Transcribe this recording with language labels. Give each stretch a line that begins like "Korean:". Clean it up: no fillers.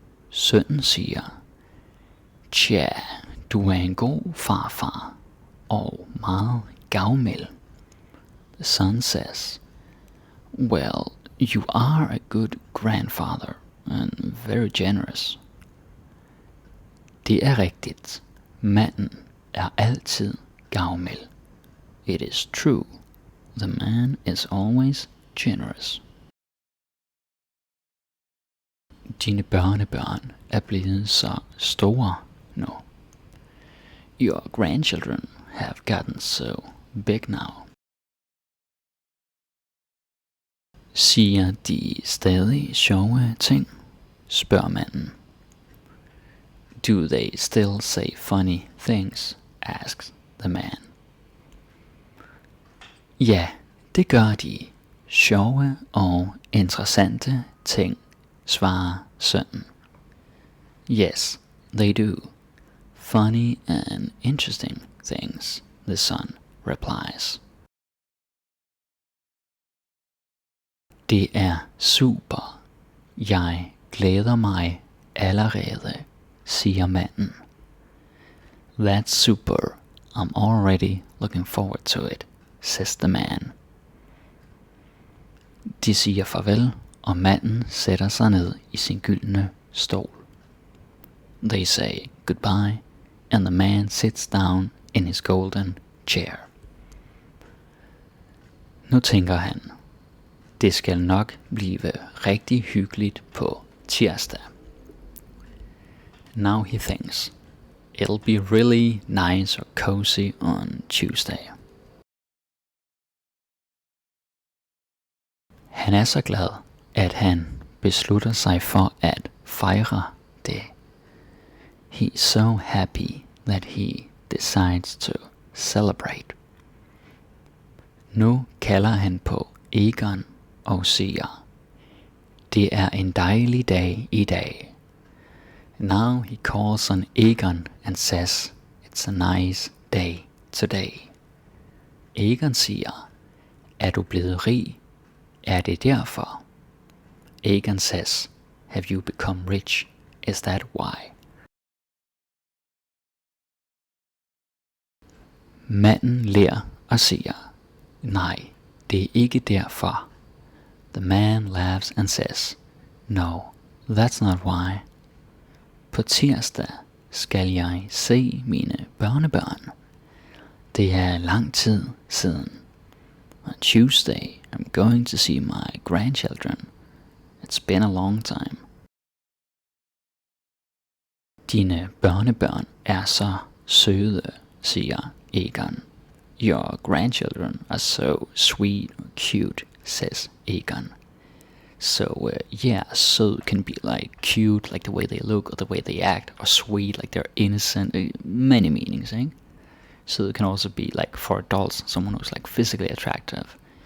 Danish: Sønnen siger, tja, du er en god farfar og meget gavmild.
English: The son says, well, you are a good grandfather and very generous.
Danish: Det er rigtigt. Manden er altid gavmild.
English: It is true. The man is always generous.
Danish: Dine børnebørn er blevet så store nu.
English: Your grandchildren have gotten so big now.
Danish: Siger de stadig sjove ting? Spørger manden.
English: Do they still say funny things? Asks the man.
Danish: Ja, det gør de. Sjove og interessante ting, svarer sønnen.
English: Yes, they do. Funny and interesting things, the son replies.
Danish: Det er super. Jeg glæder mig allerede, siger manden.
English: That's super. I'm already looking forward to it, says the man.
Danish: De siger farvel, og manden sætter sig ned i sin gyldne stol.
English: They say goodbye, and the man sits down in his golden chair.
Danish: Nu tænker han, det skal nok blive rigtig hyggeligt på tirsdag.
English: Now he thinks, it'll be really nice or cozy on Tuesday.
Danish: Han er så glad, at han beslutter sig for at fejre det.
English: He's so happy that he decides to celebrate.
Danish: Nu kalder han på Egon og siger, det er en dejlig dag i dag.
English: Now he calls on Egon and says, it's a nice day today.
Danish: Egon siger, Er du blevet rig? Er det derfor?
English: Egon says, have you become rich? Is that why?
Danish: Manden ler og siger, nej, det er ikke derfor.
English: The man laughs and says, no, that's not why.
Danish: På tirsdag skal jeg se mine børnebørn. Det er lang tid siden.
English: On Tuesday, I'm going to see my grandchildren. It's been a long time.
Danish: Dine børnebørn er så søde, siger Egon.
English: Your grandchildren are so sweet or cute, says Egon. So yeah, sød can be like cute, like the way they look or the way they act, or sweet, like they're innocent. Many meanings, eh? So it can also be like for adults, someone who's like physically attractive.